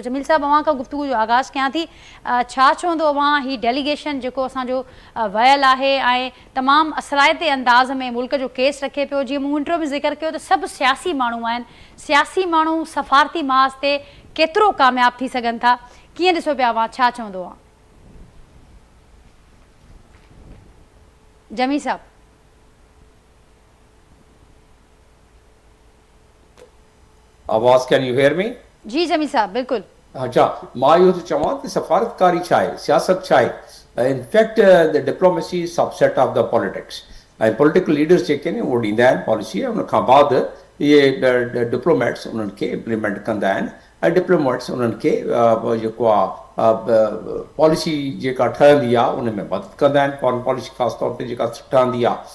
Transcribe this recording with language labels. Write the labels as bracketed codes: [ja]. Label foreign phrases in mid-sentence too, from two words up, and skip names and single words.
[sd] जमील साहब, अवां खां गुफ़्तगू जो आगाज़ कयां थी, छा चवंदो अवां हीउ डेलीगेशन जेको असांजो वियल आहे ऐं तमामु असराइते अंदाज़ में मुल्क जो केस रखे पियो, जीअं मूं इंट्रो में ज़िक्र कयो त सभु सियासी माण्हू आहिनि, सियासी माण्हू सफ़ारती महाज़ ते केतिरो कामयाबु थी सघनि था, कीअं ॾिसो पिया अवां, छा चवंदो आहे जमी साहब? आवाज़, [en] Can you hear me? [sd] जी जमी साहब, बिल्कुलु। अच्छा, मां इहो थो चवां त सफ़ारतकारी छा आहे, सियासत छा आहे, [en] in fact the diplomacy subset of the politics [sd] ऐं [en] political leaders [sd] जेके आहिनि उहो ॾींदा आहिनि पॉलिसी, उन खां बाद इहे डिप्लोमेट्स उन्हनि खे इम्प्लीमेंट कंदा आहिनि ऐं डिप्लोमेट्स उन्हनि खे जेको आहे पॉलिसी जेका ठहंदी आहे उन में मदद कंदा आहिनि, [en] foreign policy [sd] ख़ासि तौर ते जेका ठहंदी आहे।